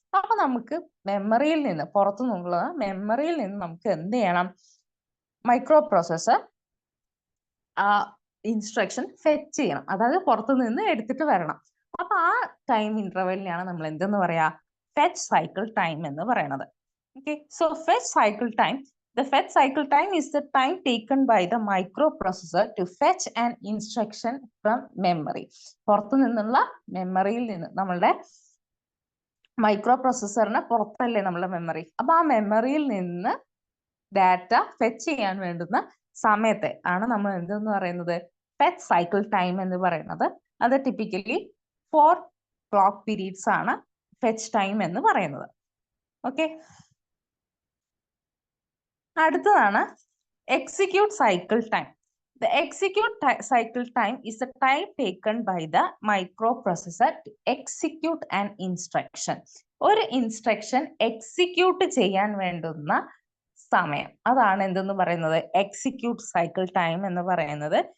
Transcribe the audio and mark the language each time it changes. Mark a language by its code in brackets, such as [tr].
[ml] അപ്പൊ നമുക്ക് മെമ്മറിയിൽ നിന്ന്, പുറത്തുനിന്നുള്ള മെമ്മറിയിൽ നിന്ന് നമുക്ക് എന്ത് ചെയ്യണം, മൈക്രോ പ്രോസസർ ആ ഇൻസ്ട്രക്ഷൻ ഫെച്ച് ചെയ്യണം, അതായത് പുറത്തു നിന്ന് എടുത്തിട്ട് വരണം. അപ്പൊ ആ ടൈം ഇന്റർവെല്ലിനെയാണ് നമ്മൾ എന്തെന്ന് പറയാ, ഫെച്ച് സൈക്കിൾ ടൈം എന്ന് പറയുന്നത്. [en] Okay, so fetch cycle time. The fetch cycle time is the time taken by the microprocessor to fetch an instruction from memory. [ml] പുറത്തു നിന്നുള്ള മെമ്മറിയിൽ നിന്ന്, നമ്മളുടെ മൈക്രോ പ്രൊസസറിന് പുറത്തല്ലേ നമ്മളുടെ മെമ്മറി, അപ്പൊ ആ മെമ്മറിയിൽ നിന്ന് ഡാറ്റ ഫെച്ച് ചെയ്യാൻ വേണ്ടുന്ന സമയത്തെ ആണ് നമ്മൾ എന്തെന്ന് പറയുന്നത്, ഫെച്ച് സൈക്കിൾ ടൈം എന്ന് പറയുന്നത്. അത് ടിപ്പിക്കലി 4 ക്ലോക്ക് പീരീഡ്സ് ആണ് ഫെച്ച് ടൈം എന്ന് പറയുന്നത്. ഓക്കെ, അടുത്തതാണ് execute cycle time. [en] The execute cycle time is the time taken by the microprocessor to execute an instruction. [ml] ഒരു ഇൻസ്ട്രക്ഷൻ എക്സിക്യൂട്ട് ചെയ്യാൻ വേണ്ടുന്ന സമയം, അതാണ് എന്തെന്ന് പറയുന്നത്, എക്സിക്യൂട്ട് സൈക്കിൾ ടൈം എന്ന് പറയുന്നത്.